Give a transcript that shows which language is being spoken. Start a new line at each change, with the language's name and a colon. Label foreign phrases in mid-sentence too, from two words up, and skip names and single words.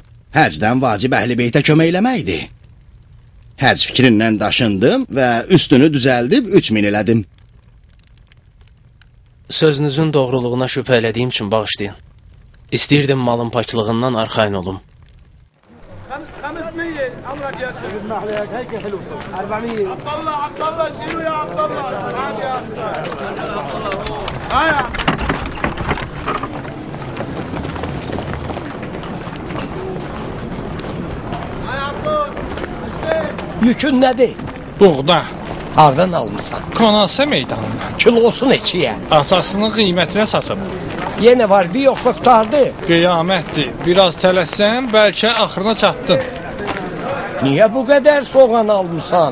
Azerbaijani: Həcdən vacib əhl-i beytə kömək eləməkdir. Həc fikrindən daşındım və üstünü düzəldib 3000 elədim. Sözünüzün doğruluğuna şübhə elədiyim üçün bağışlayın. İstəyirdim malın paklığından arxayın olum.
Arabic: 500 عمرك يا شيخ اسمح لي هيك حلو 400 عبد الله شيلوا يا عبد الله تعال يا هيا هيا عبد
Azerbaijani: Yükün nədir? Buğda. Hardan almısan? Konası meydanından. Kilosu neçəyə? Atasının qiymətinə satıb. Yenə vardı yoxsa qutardı? Qiyamətdir. Biraz tələsən, bəlkə axırına çatdın. Niyə bu qədər soğan almısan?